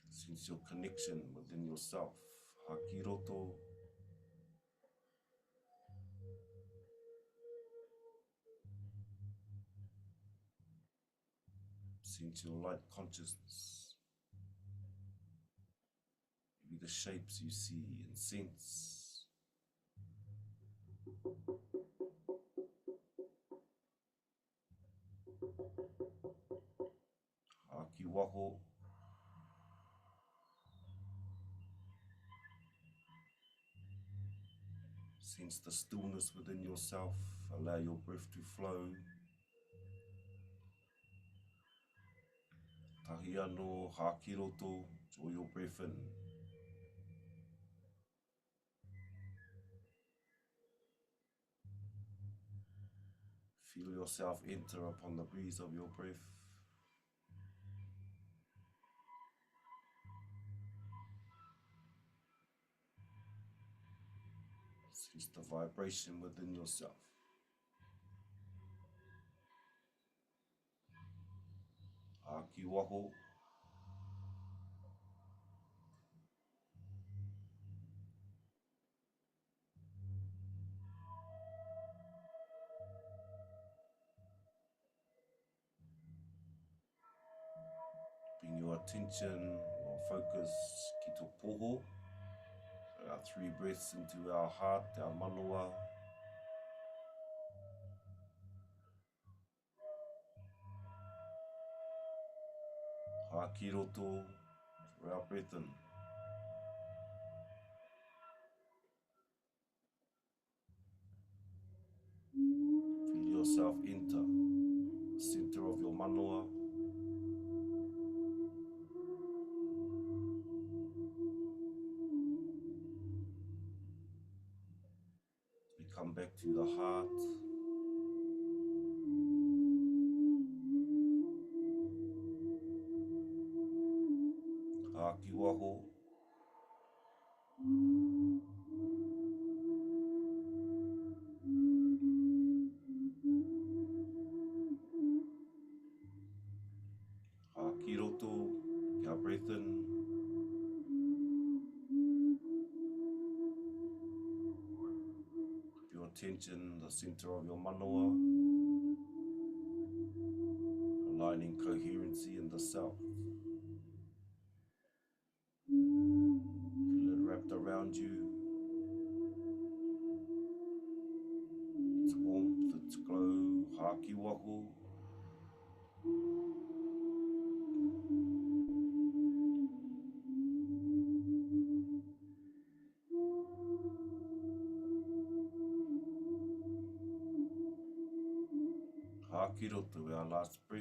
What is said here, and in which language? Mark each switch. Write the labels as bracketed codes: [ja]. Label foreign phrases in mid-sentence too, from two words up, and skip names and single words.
[en] Sense your connection within yourself. [mi] Haki roto. [en] Sense your light consciousness. Maybe the shapes you see and sense. [mi] Haki waho. [en] Sense the stillness within yourself. Allow your breath to flow. [mi] Tahi anō, haki roto. [en] Draw your breath in. Feel yourself enter upon the breeze of your breath. Sense the vibration within yourself. [mi] Haki waho. [en] Bring your attention or focus [mi] ki tō poho. [en] Our 3 breaths into our heart, our manawa. [mi] Haki roto, [en] for our breath in. Feel yourself enter the center of your manawa. We come back to the heart. [mi] Haki waho. Haki roto, [en] our breath in. Your attention, the center of your manawa. Aligning coherency in the self. Feel it wrapped around you. Its warmth, its glow, [mi] haki waho. Haki roto, [en] our last breath.